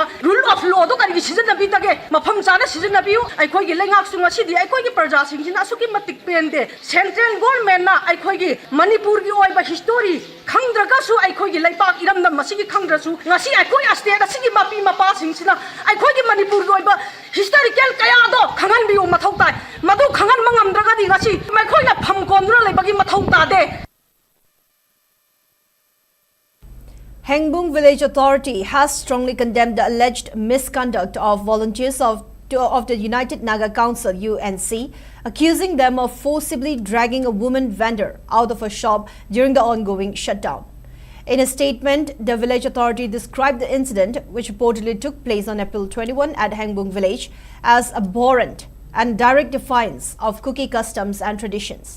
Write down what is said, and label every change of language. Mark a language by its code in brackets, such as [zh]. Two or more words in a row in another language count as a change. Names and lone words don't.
[en] rule of law [mni] ꯀꯔꯤꯒꯤ ꯁꯤꯖꯤꯟꯅꯕꯤꯗꯒꯦ ꯃꯐꯝ ꯆꯥꯅ ꯁꯤꯖꯤꯟꯅꯕꯤꯌꯨ ꯑꯩꯈꯣꯏꯒꯤ ꯂꯩꯉꯥꯛꯁꯨ ꯉꯁꯤꯗꯤ ꯑꯩꯈꯣꯏꯒꯤ ꯄ꯭ꯔꯖꯥꯁꯤꯡꯁꯤꯅ ꯑꯁꯨꯛꯀꯤ ꯃꯇꯤꯛ ꯄꯦꯟꯗꯦ [en] central government [mni] ꯑꯩꯈꯣꯏꯒꯤ ꯃꯅꯤꯄꯨꯔꯒꯤ ꯑꯣꯏꯕ ꯍꯤꯁꯇꯣꯔꯤ ꯈꯪꯗ꯭ꯔꯒꯁꯨ ꯑꯩꯈꯣꯏꯒꯤ ꯂꯩꯕꯥꯛ ꯏꯔꯝꯗꯝ ꯃꯁꯤꯒꯤ ꯈꯪꯗ꯭ꯔꯁꯨ ꯉꯁꯤ ꯑꯩꯈꯣꯏ ꯑꯁꯇꯦꯠ ꯑꯁꯤꯒꯤ ꯃꯄꯤ ꯃꯄꯥꯁꯤꯡꯁꯤꯅ ꯑꯩꯈꯣꯏꯒꯤ ꯃꯅꯤꯄꯨꯔꯒꯤ ꯑꯣꯏꯕ ꯍꯤꯁꯇꯣꯔꯤꯀꯦꯜ ꯀꯌꯥꯗꯣ ꯈꯪꯍꯟꯕꯤꯌꯨ ꯃꯊꯧ ꯇꯥꯏ ꯃꯗꯨ ꯈꯪꯍꯟꯕ ꯉꯝꯗ꯭ꯔꯒꯗꯤ ꯉꯁꯤ ꯃꯈꯣꯏꯅ ꯐꯝ ꯀꯣꯟꯗꯨꯅ ꯂꯩꯕꯒꯤ ꯃꯊꯧ ꯇꯥꯗꯦ. [en] Hengbung Village Authority has strongly condemned the alleged misconduct of volunteers of the United Naga Council UNC, accusing them of forcibly dragging a woman vendor out of a shop during the ongoing shutdown. In a statement, the village authority described the incident, which reportedly took place on April 21 at Hengbung Village, as abhorrent and direct defiance of Kuki customs and traditions.